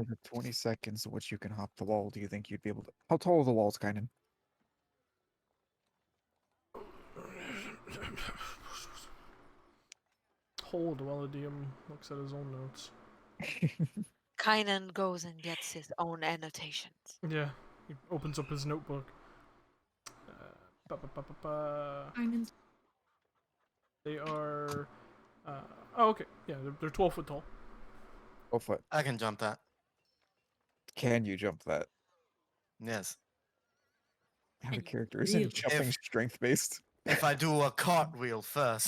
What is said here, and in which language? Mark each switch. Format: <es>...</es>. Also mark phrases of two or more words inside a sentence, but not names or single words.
<en>there's a 20 seconds in which you can hop the wall. Do you think you'd be able to? How tall are the walls, kind of? Hold while the DM looks at his own notes. Kynan goes and gets his own annotations. Yeah, he opens up his notebook. Ba, ba, ba, ba, ba. Kynan- They are. Oh, okay. Yeah, they're 12 foot tall. 12 foot. I can jump that. Can you jump that? Yes. Out of And character. Isn't really- jumping strength based? If I do a cartwheel first.</en>